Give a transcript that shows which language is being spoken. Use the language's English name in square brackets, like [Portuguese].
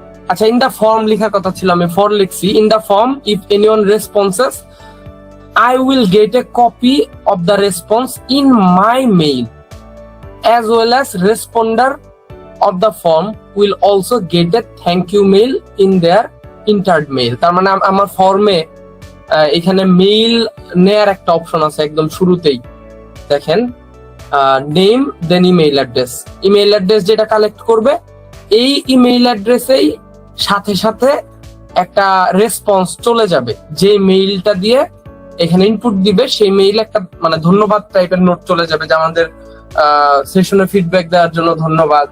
[Bangla] আচ্ছা, in the form লেখার কথা ছিল, আমি ফর লিখছি। [English] In the form if anyone responses I will get a copy of the response in my mail, as well as responder of the form will also get a thank you mail in their entered mail. [Bangla] তার মানে আমার ফর্মে এখানে mail নেয়ার একটা option আছে একদম শুরুতেই, দেখেন নেম দেন ইমেইল অ্যাড্রেস। ইমেইল অ্যাড্রেস যেটা কালেক্ট করবে এই ইমেইল অ্যাড্রেসেই সাথে সাথে একটা রেসপন্স চলে যাবে, যে মেইলটা দিয়ে এখানে ইনপুট দিবে সেই মেইল একটা মানে ধন্যবাদ টাইপের নোট চলে যাবে, যে আমাদের সেশনে ফিডব্যাক দেওয়ার জন্য ধন্যবাদ।